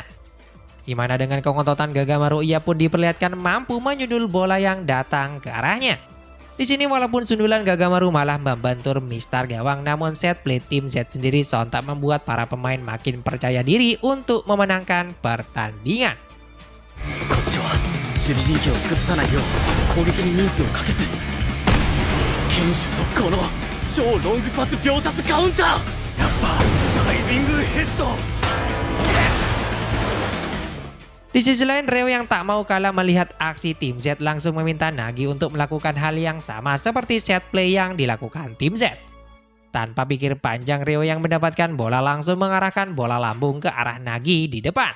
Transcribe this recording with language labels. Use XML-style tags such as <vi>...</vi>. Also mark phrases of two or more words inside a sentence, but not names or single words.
<id>Di mana dengan kengototan Gagamaru ia pun diperlihatkan mampu menyundul bola yang datang ke arahnya. Di sini walaupun sundulan Gagamaru malah membentur mistar gawang, namun set play tim Z sendiri sontak membuat para pemain makin percaya diri untuk memenangkan pertandingan.</id> <ja>こっちは守備陣形を崩さないよう攻撃に人数をかけず天使速攻の超ロングパス秒殺カウンター。やっぱダイビングヘッド。</ja> <id>Di sisi lain, Reo yang tak mau kalah melihat aksi tim Z langsung meminta Nagi untuk melakukan hal yang sama seperti set play yang dilakukan tim Z. Tanpa pikir panjang, Reo yang mendapatkan bola langsung mengarahkan bola lambung ke arah Nagi di depan.</id>